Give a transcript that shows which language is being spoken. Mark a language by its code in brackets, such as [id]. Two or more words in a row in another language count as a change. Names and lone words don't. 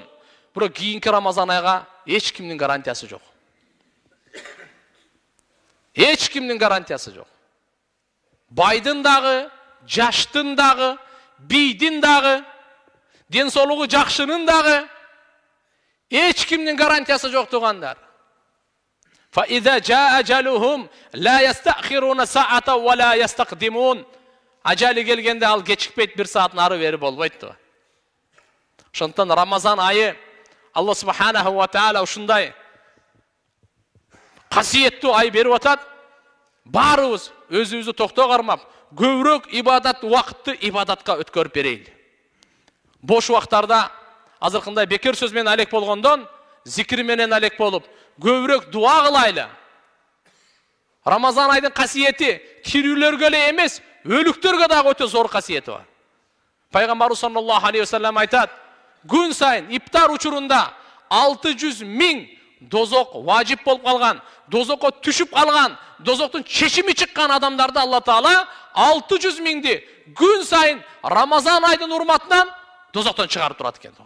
[ky] Бирок кийинки Рамазан айга эч кимдин гарантиясы жок. Эч кимдин гарантиясы жок. Байдын дагы, жаштын дагы, бийдин дагы, ден соолугу жакшынын дагы эч кимдин гарантиясы жок тугандар. [ar] فإذا جاء أجلهم لا يستأخرون ساعة ولا يستقدمون. [ky] Ажали келгенде ал кечикпейт, бир саат нары бери болбойт. Ошондон Рамазан айы Алла [ar] سبحانه وتعالى [ky] ушундай касиеттүү ай берип атат. Барыбыз өзүбүздү токтоо кармап, көбүрөөк ибадат убакытты ибадатка өткөрүп берейли. Бош убактарда азыркындай бекер сөз менен алек болгондон, зикир менен алек болуп, көбүрөөк дуа кылайлы. Рамазан айдын касиети тирүүлөргө эле эмес, өлүктөргө дагы өтө зор касиети бар. Пайгамбарыбыз [ar] صلى الله عليه وسلم [ky] айтат, күн сайын иптар учурунда 600 000 дозок важип болуп калган, дозокко түшүп калган, дозоктун чечими чыккан адамдарды Алла Таала 600 000ди күн сайын Рамазан айдын урматынан дозоктон чыгарып турат экен.